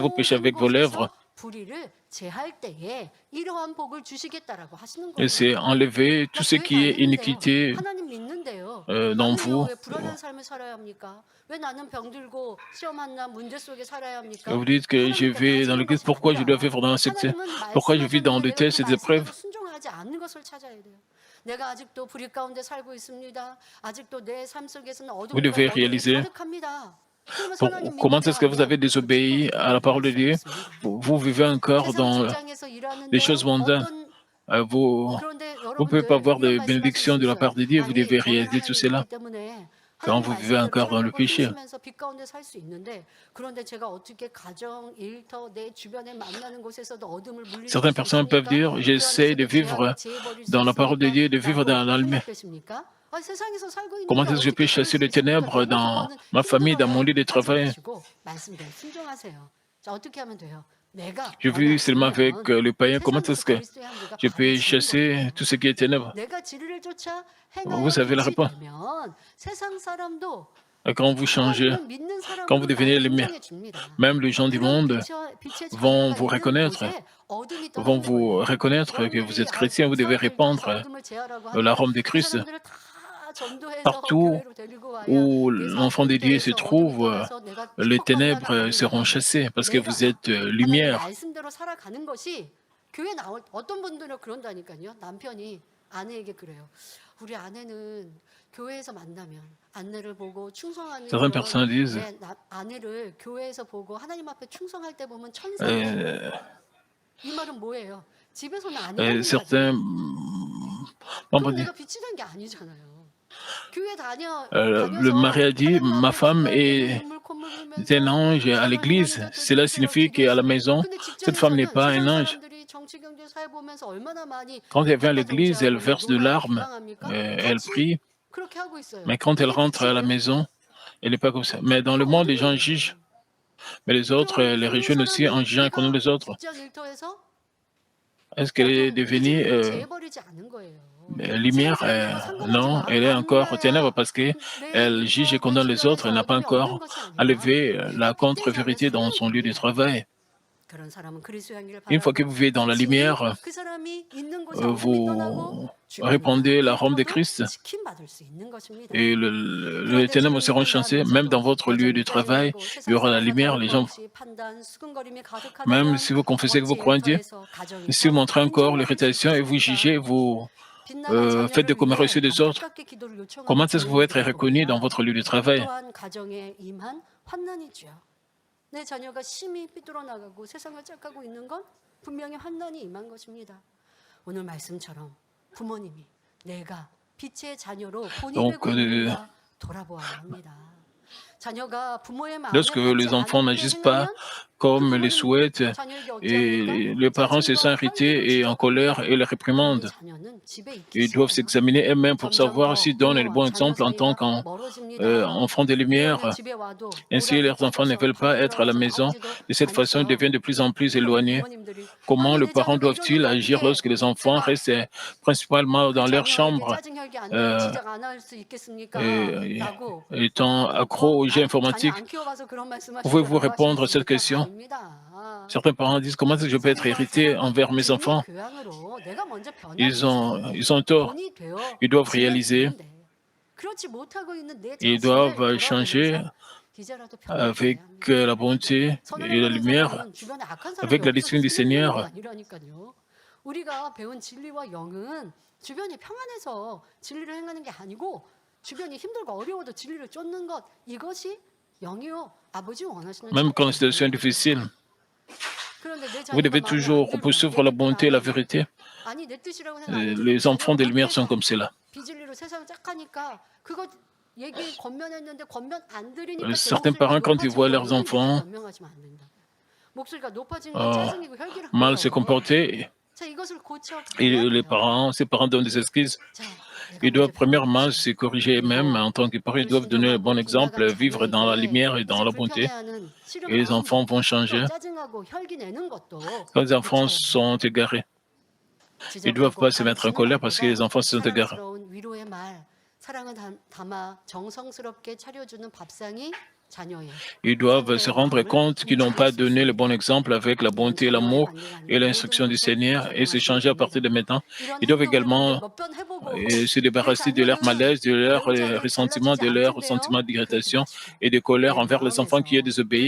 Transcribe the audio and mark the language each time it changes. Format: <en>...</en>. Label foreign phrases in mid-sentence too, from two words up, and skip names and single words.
<fr>bouche, avec vos lèvres.</fr> <ko>그곳에서 불의를 제할 때에 이러한 복을 주시겠다라고 하시는</ko> <fr>Et c'est</fr> <ko>거예요.</ko> <fr>enlever tout</fr> <ko>나</ko> <fr>ce</fr> <ko>교회</ko> <fr>qui est</fr> <ko>다니는데요.</ko> <fr>iniquité.</fr> <ko>하나님 믿는데요.</ko> <fr>dans</fr> <ko>나는요</ko> <fr>vous.</fr> <ko>왜 불안한 삶을 살아야 합니까? 왜 나는 병들고 시험 만난 문제 속에 살아야</ko> <fr>Vous</fr> <ko>합니까?</ko> <fr>dites que je</fr> <ko>하나님께</ko> <fr>vais dans</fr> <ko>따지는</ko> <fr>l'église,</fr> <ko>것이</ko> <fr>pourquoi je dois</fr> <ko>아니라</ko> <fr>vivre dans cette...</fr> <ko>하나님은</ko> <fr>Pourquoi je vis dans</fr> <ko>말씀하셨는데</ko> <fr>de</fr> <ko>내가</ko> <fr>telles</fr> <ko>그</ko> <fr>ces épreuves?</fr> <ko>말씀대로 순종하지 않는 것을 찾아야 돼요. 내가 아직도 불의 가운데 살고 있습니다. 아직도 내 삶 속에서는</ko> <fr>Vous</fr> <ko>어둠과</ko> <fr>devez</fr> <ko>어둠이</ko> <fr>réaliser</fr> <ko>가득합니다. 그러면서 하나님</ko> <fr>comment</fr> <ko>믿는</ko> <fr>est-ce que</fr> <ko>자가</ko> <fr>vous avez</fr> <ko>아니면 그</ko> <fr>désobéi</fr> <ko>친구는</ko> <fr>à la</fr> <ko>그런</ko> <fr>parole de Dieu.</fr> <ko>말씀없습니다.</ko> <fr>Vous vivez encore</fr> <ko>세상</ko> <fr>dans</fr> <ko>직장에서</ko> <fr>des</fr> <ko>일하는데</ko> <fr>choses mondaines.</fr> <ko>어떤</ko> <fr>Vous</fr> <ko>그런데</ko> <fr>ne pouvez pas</fr> <ko>여러분들</ko> <fr>avoir</fr> <ko>이런</ko> <fr>de</fr> <ko>말씀하실</ko> <fr>bénédiction</fr> <ko>수</ko> <fr>de la</fr> <ko>있어요.</ko> <fr>part de Dieu. Vous</fr> <ko>아니</ko> <fr>devez</fr> <ko>너는</ko> <fr>réaliser tout</fr> <ko>하나님</ko> <fr>cela</fr> <ko>믿기 때문에</ko> <fr>quand</fr> <ko>하나님</ko> <fr>vous vivez</fr> <ko>말씀대로</ko> <fr>encore dans le</fr> <ko>살려고</ko> <fr>péché.</fr> <ko>힘쓰면서 빛 가운데 살 수 있는데 그런데 제가 어떻게 가정, 일터, 내 주변에 만나는 곳에서도 어둠을 물리칠</ko> <fr>Certaines</fr> <ko>수</ko> <fr>personnes peuvent</fr> <ko>있습니까?</ko> <fr>dire,</fr> <ko>그</ko> <fr>j'essaie de</fr> <ko>안에서도</ko> <fr>vivre</fr> <ko>죄악을 제해버릴 수</ko> <fr>dans la parole de</fr> <ko>있습니까?</ko> <fr>Dieu, de vivre</fr> <ko>라고</ko> <fr>dans la lumière.</fr> <ko>생각되십니까? 아, 세상에서 살고</ko> <fr>Comment</fr> <ko>있는데</ko> <fr>est-ce que je peux</fr> <ko>어떻게 그럴</ko> <fr>chasser</fr> <ko>수</ko> <fr>les</fr> <ko>있습니까?</ko> <fr>ténèbres</fr> <ko>너무</ko> <fr>dans</fr> <ko>그거는</ko> <fr>ma famille, dans mon</fr> <ko>힘들어요.</ko> <fr>lieu de</fr> <ko>하지</ko> <fr>travail?</fr> <ko>마시고 말씀대로 순종하세요. 자, 어떻게 하면 돼요? 내가</ko> <fr>Je</fr> <ko>변해</ko> <fr>vis seulement avec</fr> <ko>않으면</ko> <fr>le païen. Comment</fr> <ko>세상에서</ko> <fr>est-ce que</fr> <ko>그리스도의 향기가</ko> <fr>je peux</fr> <ko>바래지는</ko> <fr>chasser</fr> <ko>거예요.</ko> <fr>tout ce qui est ténèbres?</fr> <ko>내가 진리를 쫓아</ko> <fr>Vous</fr> <ko>행하여</ko> <fr>savez la</fr> <ko>빛이</ko> <fr>réponse.</fr> <ko>되면 세상 사람도</ko> <fr>Quand vous changez,</fr> <ko>하나님을 믿는</ko> <fr>quand vous</fr> <ko>사람으로</ko> <fr>devenez</fr> <ko>나를</ko> <fr>lumière,</fr> <ko>인정해 줍니다.</ko> <fr>même les gens du</fr> <ko>그런</ko> <fr>monde</fr> <ko>빛의</ko> <fr>vont</fr> <ko>자녀가</ko> <fr>vous</fr> <ko>있는</ko> <fr>reconnaître,</fr> <ko>곳에 어둠이</ko> <fr>vont</fr> <ko>떠나는</ko> <fr>vous</fr> <ko>거예요.</ko> <fr>reconnaître que vous</fr> <ko>여러분들이</ko> <fr>êtes chrétien. Vous devez</fr> <ko>사람들 교회에서</ko> <fr>répandre</fr> <ko>어둠을 제하라고 하면</ko> <fr>l'arôme de</fr> <ko>그</ko> <fr>Christ.</fr> <ko>사람들을 다 전도해서</ko> <fr>Partout</fr> <ko>교회로 데리고 와야</ko> <fr>où</fr> <ko>내 삶</ko> <fr>l'enfant de Dieu se</fr> <ko>일터에서 어둠이</ko> <fr>trouve,</fr> <ko>떠나서 내가</ko> <fr>les</fr> <ko>축복받는 날</ko> <fr>ténèbres seront</fr> <ko>아니라요.</ko> <fr>chassées parce que vous</fr> <ko>내가</ko> <fr>êtes</fr> <ko>하나님</ko> <fr>lumière.</fr> <ko>말씀대로 살아가는 것이 교회 나올 어떤 분들은 그런다니까요. 남편이 아내에게 그래요. 우리 아내는 교회에서 만나면 아내를 보고 충성하는</ko> <fr>Certaines</fr> <ko>그런</ko> <fr>personnes disent,</fr> <ko>내 아내를 교회에서 보고 하나님 앞에 충성할 때 보면 천사같이 euh, 이 말은 뭐예요? 집에서는 아내가 있는</ko> <fr>certains</fr> <ko>자잖아요.</ko> <fr>membres</fr> <ko>그럼</ko> <fr>disent,</fr> <ko>내가 빛이 된 게 아니잖아요. 교회</ko> <fr>le mari</fr> <ko>다녀서</ko> <fr>a dit,</fr> <ko>하나님</ko> <fr>ma</fr> <ko>앞에</ko> <fr>femme</fr> <ko>기도할 때도</ko> <fr>est</fr> <ko>눈물 콧물</ko> <fr>un</fr> <ko>흘리면서</ko> <fr>ange à</fr> <ko>작은</ko> <fr>l'église.</fr> <ko>할머니들도</ko> <fr>Cela</fr> <ko>집회로</ko> <fr>signifie qu'à la</fr> <ko>기도했어요.</ko> <fr>maison,</fr> <ko>근데</ko> <fr>cette femme n'est</fr> <ko>직장에서는</ko> <fr>pas un</fr> <ko>세상</ko> <fr>ange.</fr> <ko>사람들이 정치 경제 사회 보면서 얼마나 많이</ko> <fr>Quand elle vient à l'église, elle</fr> <ko>백과정치하고 막</ko> <fr>verse de</fr> <ko>놀아요.</ko> <fr>larmes,</fr> <ko>비방합니까?</ko> <fr>elle</fr> <ko>같이</ko> <fr>prie,</fr> <ko>그렇게 하고 있어요.</ko> <fr>mais quand elle</fr> <ko>이게</ko> <fr>rentre à la</fr> <ko>빛이에요?</ko> <fr>maison, elle n'est pas comme ça. Mais dans</fr> <ko>그거</ko> <fr>le monde, les gens</fr> <ko>어둠이에요.</ko> <fr>jugent, mais les autres</fr> <ko>그럼</ko> <fr>les</fr> <ko>그</ko> <fr>rejoignent aussi en</fr> <ko>사람이</ko> <fr>jugeant contre</fr> <ko>내가</ko> <fr>les autres.</fr> <ko>직장 일터에서</ko> <fr>Est-ce qu'elle est</fr> <ko>어둠</ko> <fr>devenue</fr> <ko>이진리를 제해버리지 않은 거예요.</ko> <fr>lumière?</fr> <ko>세상사람들과 상관하지</ko> <fr>Non, elle est</fr> <ko>안</ko> <fr>encore aux ténèbres</fr> <ko>놀아야</ko> <fr>parce</fr> <ko>내</ko> <fr>qu'elle juge et</fr> <ko>일터, 내</ko> <fr>condamne les autres. Elle</fr> <ko>주변에서</ko> <fr>n'a pas</fr> <ko>어둠이 없는</ko> <fr>encore</fr> <ko>것이 아니라</ko> <fr>enlevé</fr> <ko>내가</ko> <fr>la</fr> <ko>빛되지 않는</ko> <fr>contre-vérité dans</fr> <ko>삶을</ko> <fr>son lieu de</fr> <ko>살면</ko> <fr>travail.</fr> <ko>그런 사람은 그리스도의 향기를</ko> <fr>Une fois que</fr> <ko>바라고</ko> <fr>vous vivez dans la</fr> <ko>빛이</ko> <fr>lumière,</fr> <ko>그 사람이 있는 곳에 어둠이 떠나고</ko> <fr>vous</fr> <ko>주변과</ko> <fr>répandez l'arôme de</fr> <ko>일터도</ko> <fr>Christ</fr> <ko>지킴받을 수 있는 것입니다.</ko> <fr>et les</fr> <ko>그런데</ko> <fr>ténèbres</fr> <ko>지금</ko> <fr>seront chassées. Même dans</fr> <ko>인간마저도</ko> <fr>votre lieu de</fr> <ko>여전히</ko> <fr>travail,</fr> <ko>빼앗기고</ko> <fr>il y</fr> <ko>세상</ko> <fr>aura la</fr> <ko>사람과</ko> <fr>lumière.</fr> <ko>다를</ko> <fr>Les</fr> <ko>것</ko> <fr>gens,</fr> <ko>없이 판단, 수근거림이</ko> <fr>même</fr> <ko>가득하다면</ko> <fr>si vous confessez que vous</fr> <ko>어찌</ko> <fr>croyez en Dieu,</fr> <ko>일터에서</ko> <fr>si vous</fr> <ko>가정에서</ko> <fr>montrez encore</fr> <ko>안정을 가질 수</ko> <fr>l'irritation et vous jugez,</fr> <ko>있겠습니까?</ko> <fr>vous</fr> <ko>빛나는</ko> <fr>faites des</fr> <ko>자녀를</ko> <fr>commérations</fr> <ko>위해</ko> <fr>des autres,</fr> <ko>안타깝게 기도를 요청하는</ko> <fr>comment est-ce que vous être</fr> <ko>부모님들을</ko> <fr>reconnu dans</fr> <ko>봅니다.</ko> <fr>votre lieu de travail?</fr> <ko>또한 가정에 임한 환난이지요. 내 자녀가 심히 삐뚤어 나가고 세상을 짝하고 있는 건 분명히 환난이 임한 것입니다. 오늘 말씀처럼 부모님이 내가 빛의 자녀로 본이</ko> <fr>Donc,</fr> <ko>되고 있는가 돌아보아야 합니다. 자녀가 부모의 마음에</ko> <fr>lorsque</fr> <ko>맞지</ko> <fr>les enfants</fr> <ko>않게</ko> <fr>n'agissent pas</fr> <ko>행하면 그</ko> <fr>comme les</fr> <ko>부모님</ko> <fr>souhaitent</fr> <ko>자녀에게 어찌합니까?</ko> <fr>et les parents se sentent</fr> <ko>짜증과 혈기를</ko> <fr>irrités et en colère</fr> <ko>지적합니다.</ko> <fr>et les</fr> <ko>그러니</ko> <fr>réprimandent,</fr> <ko>자녀는 집에 있기</ko> <fr>ils doivent</fr> <ko>싫어요.</ko> <fr>s'examiner eux-mêmes pour</fr> <ko>점점</ko> <fr>savoir</fr> <ko>더</ko> <fr>s'ils donnent le</fr> <ko>부모와</ko> <fr>bon</fr> <ko>자녀</ko> <fr>exemple en tant</fr> <ko>사이가</ko> <fr>qu'enfants</fr> <ko>멀어집니다.</ko> <fr>de</fr> <ko>그러면</ko> <fr>lumière.</fr> <ko>집에 와도</ko> <fr>Ainsi,</fr> <ko>오라도</ko> <fr>leurs enfants ne</fr> <ko>빠져서</ko> <fr>veulent pas</fr> <ko>밖에</ko> <fr>être à la</fr> <ko>나가서</ko> <fr>maison.</fr> <ko>나오지도</ko> <fr>De cette façon, ils</fr> <ko>않죠.</ko> <fr>deviennent de plus en plus</fr> <ko>그러면</ko> <fr>éloignés.</fr> <ko>부모님들이</ko> <fr>Comment</fr> <ko>아니</ko> <fr>les</fr> <ko>내</ko> <fr>parents</fr> <ko>자녀가</ko> <fr>doivent-ils</fr> <ko>이러는데</ko> <fr>agir</fr> <ko>어떻게</ko> <fr>lorsque les enfants</fr> <ko>제가</ko> <fr>restent principalement</fr> <ko>그</ko> <fr>dans leur</fr> <ko>자녀에게</ko> <fr>chambre,</fr> <ko>짜증 혈기 안 나고 euh, 지적 안 할 수 있겠습니까?</ko> <fr>et-</fr> <ko>라고</ko> <fr>étant accros aux jeux</fr> <ko>자녀</ko> <fr>informatiques?</fr> <ko>안 키워봐서 그런</ko> <fr>Pouvez-vous</fr> <ko>말씀하시더라고</ko> <fr>répondre à cette</fr> <ko>하시겠습니까?</ko> <fr>question?</fr> <ko>아닙니다.</ko> <fr>Certains parents disent comment est-ce que je peux être</fr> <ko>성과</ko> <fr>irrité</fr> <ko>사랑과</ko> <fr>envers mes</fr> <ko>진리</ko> <fr>enfants?</fr> <ko>교양으로 내가 먼저 변하기</ko> <fr>Ils ont tort.</fr> <ko>본이</ko> <fr>Ils doivent</fr> <ko>되어지면</ko> <fr>réaliser,</fr> <ko>되는데 그렇지 못하고 있는 내</ko> <fr>ils</fr> <ko>자신을</ko> <fr>doivent changer</fr> <ko>돌아보면서 이제라도</ko> <fr>avec</fr> <ko>변화되어야 합니다.</ko> <fr>la bonté</fr> <ko>선을</ko> <fr>et la</fr> <ko>행하는</ko> <fr>lumière,</fr> <ko>사람은 주변에 악한 사람이</ko> <fr>avec la</fr> <ko>없어서</ko> <fr>discipline du</fr> <ko>선을 행하는 거</ko> <fr>Seigneur.</fr> <ko>아니라니까요. 우리가 배운 진리와 영은 주변이 평안해서 진리를 행하는 게 아니고 주변이 힘들고 어려워도 진리를 쫓는 것 이것이 영이요 아버지 원하시는</ko> <fr>Même quand la situation est</fr> <ko>자녀예요.</ko> <fr>difficile,</fr> <ko>그런데 내</ko> <fr>vous</fr> <ko>자녀가</ko> <fr>devez</fr> <ko>마음에 안</ko> <fr>toujours</fr> <ko>들면</ko> <fr>poursuivre la</fr> <ko>내 뜻을</ko> <fr>bonté et</fr> <ko>안</ko> <fr>la</fr> <ko>하면</ko> <fr>vérité.</fr> <ko>아니 내 뜻이라고 생각 안 해주면</ko> <fr>Les enfants</fr> <ko>자녀가</ko> <fr>des lumières sont</fr> <ko>밖에서</ko> <fr>comme cela.</fr> <ko>비진리로 세상을 짝하니까 그거 얘기 권면했는데 권면 안 들으니까 제</ko> <fr>Certains</fr> <ko>목소리가</ko> <fr>parents, quand ils voient</fr> <ko>높아진</ko> <fr>leurs</fr> <ko>거예요. 이렇게</ko> <fr>enfants</fr> <ko>변명하시면 안 된다. 목소리가 높아진 건 짜증이고 혈기라고요.</ko> <fr>mal se comporter,</fr> <ko>자, 이것을 고쳐</ko> <fr>et</fr> <ko>가야</ko> <fr>les</fr> <ko>돼요.</ko> <fr>parents, ces parents donnent des excuses.</fr> <ko>자, 내가</ko> <fr>Ils doivent</fr> <ko>먼저</ko> <fr>premièrement</fr> <ko>변화하겠습니다.</ko> <fr>se corriger eux-mêmes en tant que parents. Ils doivent donner le bon exemple,</fr> <ko>불순종하고</ko> <fr>vivre dans la</fr> <ko>빗나간</ko> <fr>lumière et dans</fr> <ko>자녀에게</ko> <fr>la</fr> <ko>이제</ko> <fr>bonté.</fr> <ko>불편해하는 싫은</ko> <fr>Et les enfants</fr> <ko>마음도</ko> <fr>vont changer.</fr> <ko>또 짜증하고 혈기 내는 것도</ko> <fr>Quand les enfants</fr> <ko>고쳐야 돼요.</ko> <fr>sont égarés, ils ne doivent</fr> <ko>지적하고</ko> <fr>pas se mettre en</fr> <ko>가르치는</ko> <fr>colère parce que les</fr> <ko>말보다</ko> <fr>enfants sont égarés.</fr> <ko>사랑스러운 위로의 말, 사랑을 담아 정성스럽게 차려주는 밥상이</ko> <fr>Ils doivent se rendre compte qu'ils n'ont pas donné le bon exemple avec la bonté, l'amour et l'instruction du Seigneur et se changer à partir de maintenant. Ils doivent également se débarrasser de leur malaise, de leur ressentiment, de leur ressentiment d'irritation et de colère envers les enfants qui ont désobéi.</fr>